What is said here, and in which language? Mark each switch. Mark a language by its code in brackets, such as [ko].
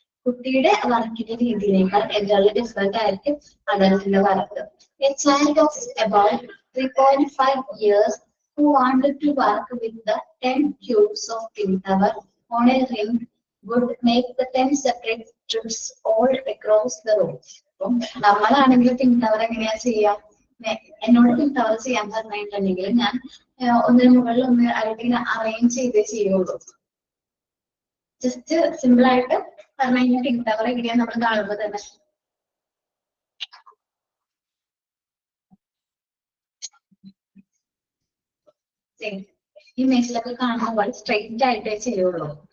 [ml] കുട്ടിയുടെ വർക്കിന്റെ രീതിയിനേക്കാൾ [en] entirely different [ml] ആയിരിക്കും അഡൽട്ടിന്റെ work. [en] A child of about 3.5 years who wanted to work with the 10 cubes of pin tower on a ring would make the 10 separate trips all across the room. [ml] അപ്പം നമ്മളാണെങ്കിൽ പിൻ tower എങ്ങനെയാ ചെയ്യാം? എന്നോട് പിൻ tower ചെയ്യാൻ പറഞ്ഞിട്ടുണ്ടെങ്കിൽ ഞാൻ ഒന്നിനു മുകളിൽ ഒന്ന് അല്ലെങ്കിൽ അറേഞ്ച് ചെയ്തേ ചെയ്യുള്ളൂ. ജസ്റ്റ് സിമ്പിൾ ആയിട്ട് പറഞ്ഞു കഴിഞ്ഞാൽ പിൻ ടവർ എങ്ങനെയാ നമ്മൾ കാണുമ്പോൾ തന്നെ ഇമേജിലൊക്കെ കാണുമ്പോൾ സ്ട്രെയിറ്റ് ആയിട്ടേ ചെയ്യുള്ളൂ.